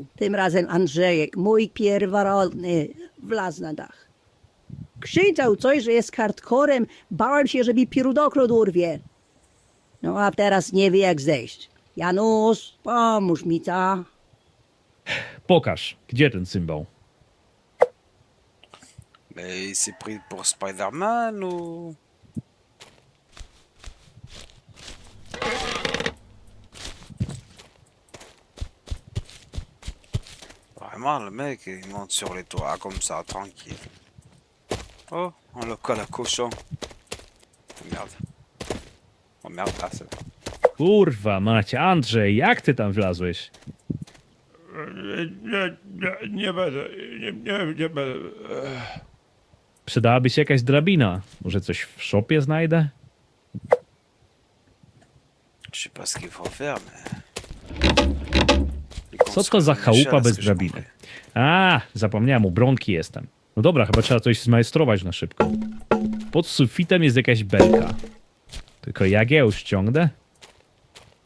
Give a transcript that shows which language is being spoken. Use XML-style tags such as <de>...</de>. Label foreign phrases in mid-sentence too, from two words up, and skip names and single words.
<pl>Tym razem Andrzejek, mój pierworodny, wlazł na dach. Krzyczał coś, że jest hardcorem. Bałem się, że mi pierdokrot urwie. No a teraz nie wie jak zejść. Janusz, pomóż mi, co? Pokaż, gdzie ten cymbał?</pl> <fr>Mais il s'est pris pour Spider-Man ou... Vraiment, le mec, il monte sur les toits comme ça, tranquille. Oh, on le colle à cochon. Merde. Oh merde, ah c'est bon.</fr> <pl>Kurwa macie, Andrzej, jak ty tam wlazłeś? Nie będę, nie będę. Przydałaby się jakaś drabina. Może coś w szopie znajdę?</pl> <fr>Je sais pas ce qu'il faut faire, mais...</fr> <pl>Co to za chałupa bez drabiny? A, zapomniałem, u Bronki jestem. No dobra, chyba trzeba coś zmajstrować na szybko. Pod sufitem jest jakaś belka. Tylko jak ja ją ściągnę?</pl>